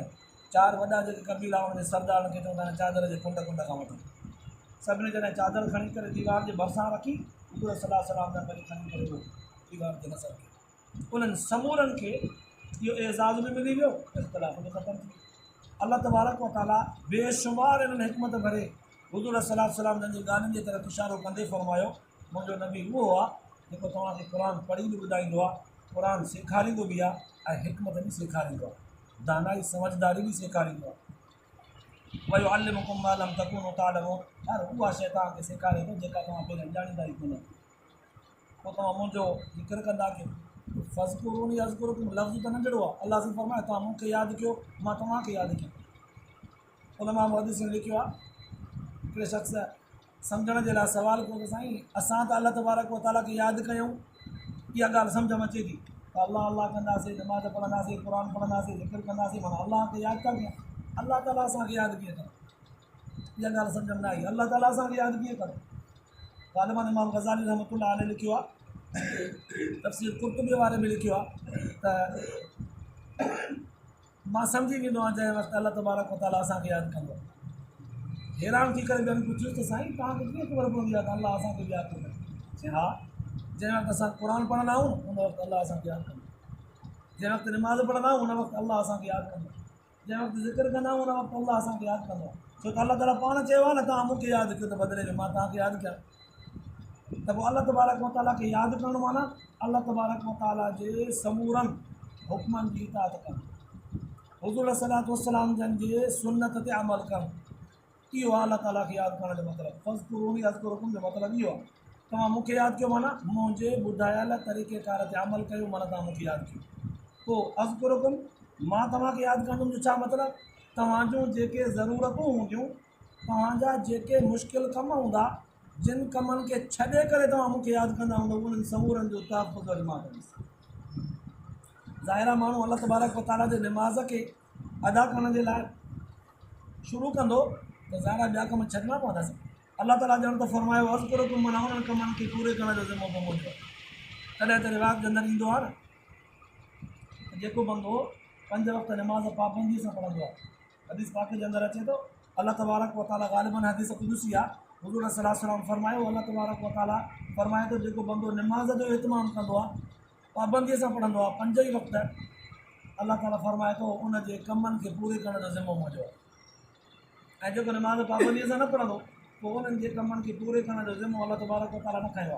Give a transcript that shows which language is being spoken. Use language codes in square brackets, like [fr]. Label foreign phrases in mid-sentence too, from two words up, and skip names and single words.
[sd] 4 वॾा जेके कबीला हुनजे सरदारनि खे चवंदा आहिनि चादर जे कुंड कुंड खां वठूं। सभिनी जॾहिं चादर खणी करे दीवार जे भरिसां रखी, हुज़ूर [ar] صلى الله عليه وسلم [sd] वरी खणी करे उहो दीवार ते नज़र कयो। उन्हनि समूरनि खे इहो एज़ाज़ बि मिली वियो, इख़्तिलाफ़ बि ख़तमु थी वियो। अल्लाह [ar] تبارك وتعالى [sd] बेशुमार इन्हनि हिकमत भरे हुज़ूर [ar] صلى الله عليه وسلم [sd] जी ॻाल्हियुनि जे तरफ़ इशारो कंदे फ़रमायो, मुंहिंजो नबी उहो आहे जेको तव्हांखे क़ुर पढ़ी बि ॿुधाईंदो आहे, क़ुर सेखारींदो बि आहे ऐं हिकमत बि सेखारींदो आहे, दानाई समझदारी बि सेखारींदो आहे। [ar] ويعلمكم ما لم تكونوا تعلمون, [sd] हर उहा शइ तव्हांखे सेखारे थो जेका तव्हां पहिरियों ॼाणींदा ई कोन। पोइ तव्हां मुंहिंजो ज़िक्र कंदा कयो। [ar] فاذكروني أذكركم [sd] लफ़्ज़ त नंढड़ो आहे, अल्लाह सां फरमाए तव्हां मूंखे यादि कयो, मां तव्हांखे यादि कयो। उलमा मुहद्दिसीन लिखियो आहे, हिकिड़े शख़्स सम्झण जे लाइ सुवालु कयो त साईं असां त अल्लाह [ar] تبارك وتعالى [sd] खे यादि कयूं, इहा ॻाल्हि सम्झ में अचे थी त अल्लाह अल्लाह कंदासीं, नमाज़ पढ़ंदासीं, क़ुर पढ़ंदासीं, ज़िक्र कंदासीं, माना अल्लाह खे यादि था कयूं। अल्लाह ताला असांखे यादि कीअं कनि, इहा ॻाल्हि सम्झ में न आई। अल्लाह ताला असांखे यादि कीअं कनि? ग़ालिबन इमाम ग़ज़ाली [ar] رحمة الله عليه [sd] लिखियो आहे, तफ़सीर कुर्तुबी वारे में लिखियो आहे त मां सम्झी वेंदो आहियां जंहिं वक़्तु अल्लाह [ar] تبارك وتعالى [sd] असांखे यादि कंदो आहे। हैरान थी करे ॿियनि पुछियुसि त साईं तव्हांखे कीअं ख़बर पवंदी आहे त अल्लाह असांखे बि यादि कंदो? चई हा, जंहिं वक़्तु असां क़ुर पढ़ंदा आहियूं उन वक़्तु अल्लाह असांखे यादि कंदो, जंहिं वक़्तु निमाज़ पढ़ंदा आहियूं उन वक़्तु अल्लाह असांखे यादि कंदो, जंहिं वक़्तु ज़िक्र कंदा आहियूं उन वक़्तु अल्लाह असांखे यादि कंदो। छो त अल्लाह ताला पाण चयो आहे न तव्हां मूंखे यादि कयो त बदिले में मां तव्हांखे यादि कयां। त पोइ अल्लाह [ar] تبارك وتعالى [sd] खे यादि करणु माना अल्लाह [ar] تبارك وتعالى [sd] जे समूरनि हुक्मनि जी इताअत कनि, हुज़ूर [ar] صلى الله عليه وسلم [sd] जन जे सुन्नत ते अमल कनि, इहो आहे अल्लाह ताला खे यादि करण जो मतिलबु। [ar] فاذكروني أذكركم [sd] जो मतिलबु इहो आहे, तव्हां मूंखे यादि कयो माना मुंहिंजे ॿुधायल तरीक़ेकार ते अमल कयो माना तव्हां मूंखे यादि कयो। पोइ अज़्कुरुकुम मां तव्हांखे यादि कंदुमि जो छा मतिलबु, तव्हां जूं जेके ज़रूरतूं हूंदियूं, तव्हांजा जेके मुश्किल कम हूंदा, जिन कमनि खे छॾे करे तव्हां मूंखे यादि कंदा हूंदव, उन्हनि समूरनि जो तहफ़ुज़ वरी मां कंदुसि। ज़ाहिरा माण्हू अल्लाह [ar] تبارك وتعالى [sd] जे निमाज़ खे अदा करण जे लाइ शुरू कंदो त ज़ाहिरा ॿिया कम छॾणा पवंदासीं। अल्लाह ताला ॼण त फरमायो अज़्कुरुकुम माना उन्हनि कमनि खे पूरे करण जो ज़िम्मो बि मुंहिंजो। तॾहिं त रिवाज जे अंदरि ईंदो आहे न त जेको बंदो 5 वक़्त निमाज़ पाबंदीअ सां पढ़ंदो आहे, हदीस पाक जे अंदरि अचे थो, अल्लाह [ar] تبارك وتعالى [sd] ग़ालिबन हदीस कुदसी आहे, हुज़ूर [ar] صلى الله عليه وسلم [sd] फरमायो, अल्लाह [ar] تبارك وتعالى [sd] फरमाए थो जेको बंदो निमाज़ जो इतमाम कंदो आहे, पाबंदीअ सां पढ़ंदो आहे 5 ई वक़्त, अल्लाह ताला फरमाए थो उनजे कमनि खे पूरे करण जो ज़िम्मो मुंहिंजो आहे। ऐं जेको निमाज़ पाबंदीअ सां न पढ़ंदो पोइ उन्हनि जे कमनि खे पूरे करण जो ज़िम्मो अल्लाह [ar] تبارك وتعالى [sd] न खंयो आहे।